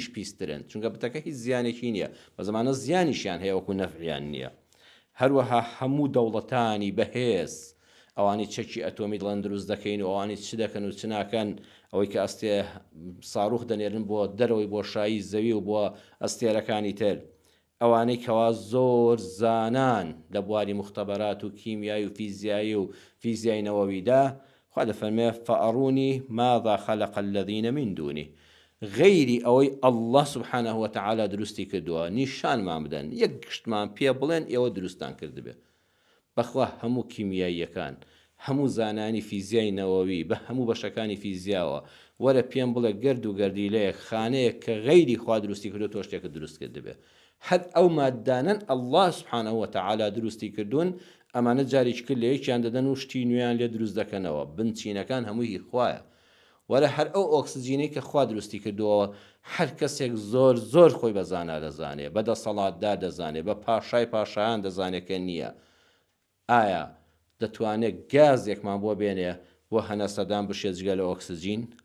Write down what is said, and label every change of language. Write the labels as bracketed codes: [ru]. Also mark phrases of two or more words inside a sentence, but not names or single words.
[ckb] پیسترن چونکە بتەکە هیچ زیانێکی نییە بە زمانە زیانیشیان هەیە وەکو نەفعیان نییە هەروەها هەموو دەوڵەتانی بەهێز ئەوانی چەکی ئەتۆمی دڵێن دروست دەکەین و ئەوانی چ دەکەن و چ ناکەن ئەوەی کە ئەستێ ساڕوخ دەنێرن بۆ دەرەوەی بۆشایی زەوی و بۆ ئەستێرەکانی تر ئەوانەی کەوا زۆر زانان لە بواری مختبەرات و کیمیایی و فیزیایی و فیزیای نەوەویدا خوا دەفەرمێ [ar] فەئەرونی ماذا خەلق الذین من دونه [ckb] غەیری ئەوەی ئەڵڵا [ar] سبحانه وتعالى [ckb] دروستی کردووە نیشانمان بدەن یەک گشتمان پێ بڵێن ئێوە دروستان کردبێ بەخوا هەموو کیمیاییەکان هەموو زانانی فیزیای نەوەوی بە هەموو بەشەکانی فیزیاوە وەرە پێم بڵێ گرد و گەردیلەیە خانەیە کە غەیری خوا دروستی کردو تۆ شتێکت دروست کردبێ هەر ئەو مادانن ئەڵڵا [ar] سبحانه وتعالى [ckb] دروستی کردوون ئەمانە جارێک کرد لە یەکیان دەدەن و شتی نوێیان لێ دروست دەکەنەوە بنچینەکان هەمووی خوایە وەرە هەر ئەو ئۆکسجینەی کە خوا دروستی کردووە هەر کەسێک زۆر زۆر خۆی بەزانا دەزانێ بەدەسەڵاتدار دەزانێ بە پاشای پاشایان دەزانێت کە نییە ئایا دەتوانێت گازێکمان بۆ بێنێ بۆ هەنەسەدان بشێت جگە لە ئۆکسجین